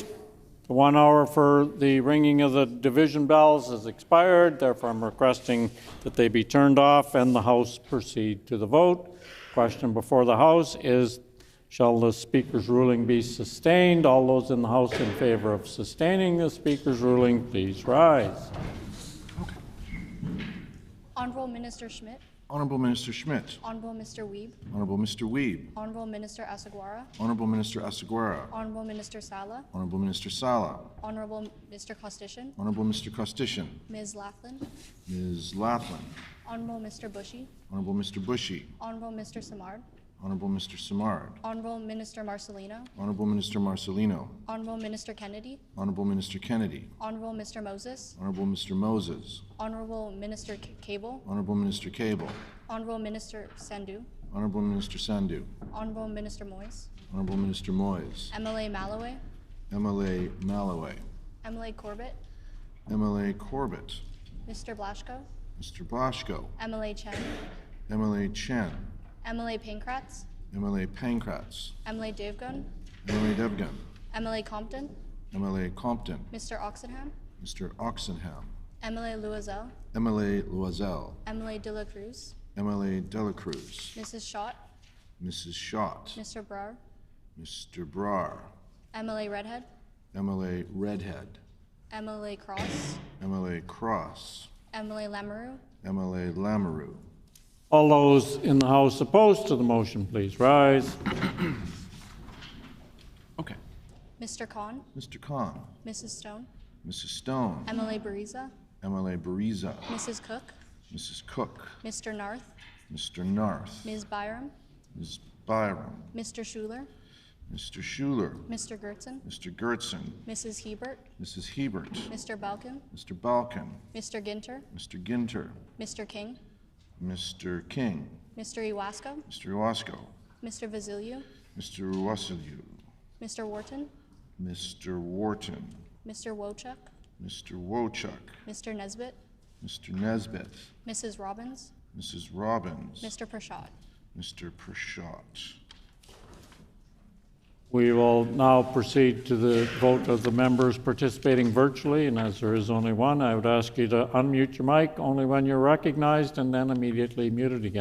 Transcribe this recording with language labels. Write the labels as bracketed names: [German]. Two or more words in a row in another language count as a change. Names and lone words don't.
[English] The 1 hour for the ringing of the division bells has expired. Therefore, I'm requesting that they be turned off and the House proceed to the vote. Question before the House is, shall the Speaker's ruling be sustained? All those in the House in favor of sustaining the Speaker's ruling, please rise. Honourable Minister Schmidt. Honourable Minister Schmidt. Honourable Mr. Wiebe. Honourable Mr. Wiebe. Honourable Minister Asseguara. Honourable Minister Asseguara. Honourable Minister Sala. Honourable Minister Sala. Honourable Mr. Costician. Honourable Mr. Costician. Ms. Laughlin. Ms. Laughlin. Honourable Mr. Bushy. Honourable Mr. Bushy. Honourable Mr. Simard. Honourable Mr. Simard. Honourable Minister Marcelino. Honourable Minister Marcelino. Honourable Minister Kennedy. Honourable Minister Kennedy. Honourable Mr. Moses. Honourable Mr. Moses. Honourable Minister Cable. Honourable Minister Cable. Honourable Minister Sandhu. Honourable Minister Sandhu. Honourable Minister Moyes. Honourable Minister Moyes. MLA Malloway. MLA Malloway. MLA Corbett. MLA Corbett. Mr. Blaschko. Mr. Blaschko. MLA Chen. MLA Chen. MLA Pankratz. MLA Pankratz. MLA Devgun. MLA Devgun. MLA Compton. MLA Compton. Mr. Oxenham. Mr. Oxenham. MLA Loisel. MLA Loisel. MLA De La Cruz. MLA De La Cruz. Mrs. Schott. Mrs. Schott. Mr. Brar. Mr. Brar. MLA Redhead. MLA Redhead. MLA Cross. MLA Cross. MLA Lamoureux. MLA Lamoureux. All those in the House opposed to the motion, please rise. Okay. Mr. Khan. Mr. Khan. Mrs. Stone. Mrs. Stone. MLA Bariza. MLA Bariza. Mrs. Cook. Mrs. Cook. Mr. Narth. Mr. Narth. Ms. Byram. Ms. Byram. Mr. Schuler. Mr. Schuler. Mr. Gertzen. Mr. Gertzen. Mrs. Hebert. Mrs. Hebert. Mr. Balkin. Mr. Balkin. Mr. Ginter. Mr. Ginter. Mr. King. Mr. King. Mr. Iwasko. Mr. Iwasko. Mr. Vasiliu. Mr. Wassiliou. Mr. Wharton. Mr. Wharton. Mr. Wochuk. Mr. Wochuk. Mr. Nesbitt. Mr. Nesbitt. Mrs. Robbins. Mrs. Robbins. Mr. Prashad. Mr. Prashad. We will now proceed to the vote of the members participating virtually, and as there is only one, I would ask you to unmute your mic only when you're recognized and then immediately mute it again.